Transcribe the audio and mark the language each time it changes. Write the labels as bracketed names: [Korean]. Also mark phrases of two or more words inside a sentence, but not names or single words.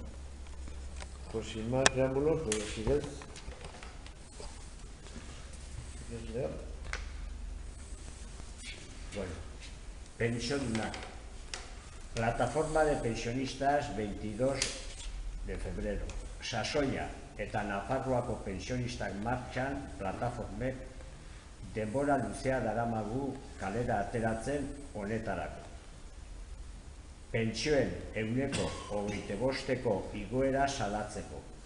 [Spanish] Pues sin más preámbulos, pues si quieres leer. Bueno, pensionistas. Plataforma de pensionistas 22 de febrero. [Basque] Sasoia eta Nafarroako pensionistak martxan plataformek denbora luzea daramagu kalera ateratzen honetarako. Pentsioen 25% igoera salatzeko.